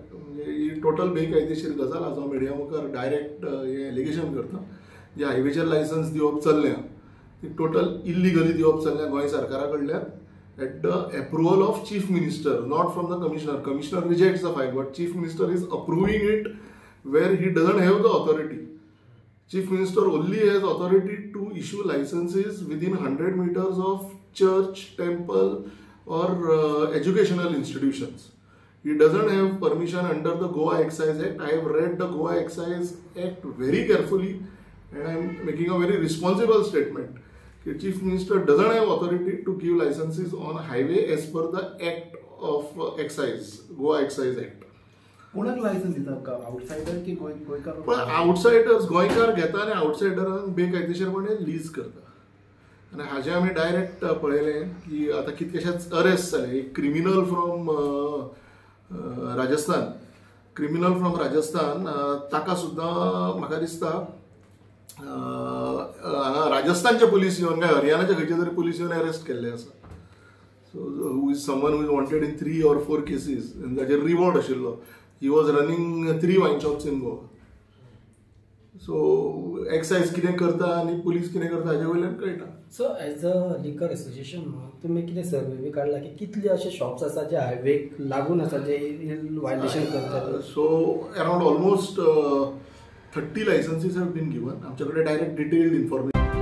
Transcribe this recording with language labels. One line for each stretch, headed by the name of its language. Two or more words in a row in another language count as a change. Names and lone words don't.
Konkani: म्हणजे ही टोटल बेकायदेशीर गजाल आसा. मिडिया मुखार डायरेक्ट हे एलिगेशन करता जे हायवेचेर लायसन्स दिवप चल्ल्या ती
English: total illegally
Konkani: दिवप चल्ल्या गोंय सरकारा कडल्यान
English: at the approval of Chief Minister, not from the Commissioner. Commissioner rejects the file, but Chief Minister is approving it where he doesn't have the authority. Chief Minister only has authority to issue licenses within 100 meters of church, temple or educational institutions. He doesn't have permission under the Goa Excise Act. I have read the Goa Excise Act very carefully and I am making a very responsible statement. The Chief Minister doesn't have authority to give licenses on highway as per the Act of Excise, Goa Excise Act.
Konkani: कोणाक लायसन्स दिता, आउटसायडर की गोंयकार? पण आउटसायडर्स गोंयकार घेता आनी आउटसायडरांक बेकायदेशीरपणे लीज करता. आनी हाजे आमी डायरेक्ट पळयलें की आतां कितकेशेच अरेस्ट जाले. एक
English: criminal from
Konkani: राजस्थान, ताका सुद्दां म्हाका दिसता हांगा राजस्थानचे पुलीस येवन काय हरियाणाचे खंयचे तरी पुलीस येवन अरेस्ट केल्ले आसा.
English: so who is someone who is wanted in 3 or 4 cases
Konkani: आनी ताचेर रिवॉर्ड आशिल्लो.
English: He was running 3 wine shops in Goa. So excise
Konkani: कितें करता आनी पुलीस कितें करता हाजे वयल्यान कळटा.
English: so as a liquor association
Konkani: तुम्ही कितें सर्वे बी काडला की कितले असे शॉप्स आसा जे हायवेक लागून आसा जे वायलेशन करतात?
English: so around almost 30 licensees have been given.
Konkani: आमचे कडेन
English: direct detailed information